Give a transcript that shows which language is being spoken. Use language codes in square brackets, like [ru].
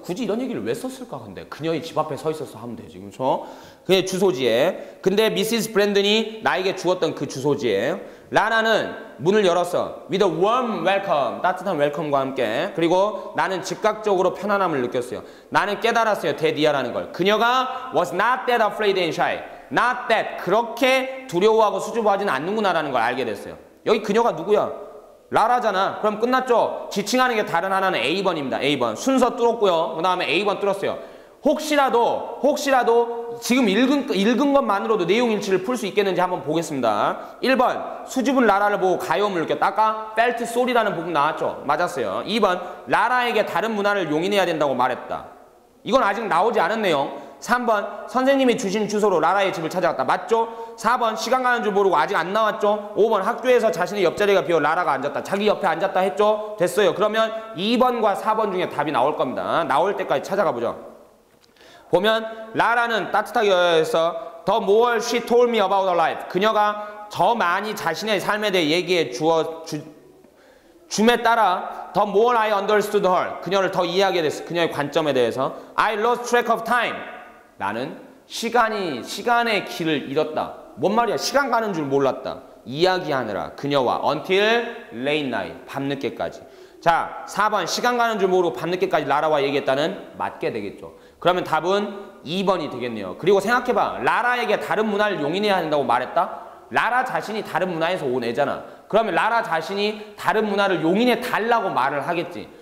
[ko] 굳이 이런 얘기를 왜 썼을까 근데. 그녀의 집 앞에 서 있었어 하면 되지. 그렇죠? 그의 주소지에. 근데 미시스 브랜든이 나에게 주었던 그 주소지에 라나는 문을 열었어. [en] With a warm welcome. [ko] 따뜻한 웰컴과 함께. 그리고 나는 즉각적으로 편안함을 느꼈어요. 나는 깨달았어요. 데디아라는 걸. 그녀가 [en] was not that afraid and shy. Not that. [ko] 그렇게 두려워하고 수줍어하지는 않는구나라는 걸 알게 됐어요. 여기 그녀가 누구야? 라라잖아. 그럼 끝났죠? 지칭하는 게 다른 하나는 A번입니다. A번. 순서 뚫었고요. 그 다음에 A번 뚫었어요. 혹시라도 지금 읽은 것만으로도 내용 일치를 풀 수 있겠는지 한번 보겠습니다. 1번 수줍은 라라를 보고 가여움을 느꼈다. 아까 [en] felt sorry [ko] 라는 부분 나왔죠? 맞았어요. 2번 라라에게 다른 문화를 용인해야 된다고 말했다. 이건 아직 나오지 않은 내용. 3번 선생님이 주신 주소로 라라의 집을 찾아갔다. 맞죠? 4번 시간 가는 줄 모르고 아직 안 나왔죠? 5번 학교에서 자신의 옆자리가 비어 라라가 앉았다. 자기 옆에 앉았다 했죠? 됐어요. 그러면 2번과 4번 중에 답이 나올 겁니다. 나올 때까지 찾아가 보죠. 보면 라라는 따뜻하게 여해서 [en] The more she told me about her life. [ko] 그녀가 더 많이 자신의 삶에 대해 얘기해 줌에 따라 [en] The more I understood her. [ko] 그녀를 더 이해하게 됐어. 그녀의 관점에 대해서 [en] I lost track of time. [ko] 나는 시간의 길을 잃었다. 뭔 말이야? 시간 가는 줄 몰랐다. 이야기하느라 그녀와 [en] until late night. [ko] 밤늦게까지. 자, 4번 시간 가는 줄 모르고 밤늦게까지 라라와 얘기했다는 맞게 되겠죠. 그러면 답은 2번이 되겠네요. 그리고 생각해봐. 라라에게 다른 문화를 용인해야 한다고 말했다? 라라 자신이 다른 문화에서 온 애잖아. 그러면 라라 자신이 다른 문화를 용인해 달라고 말을 하겠지.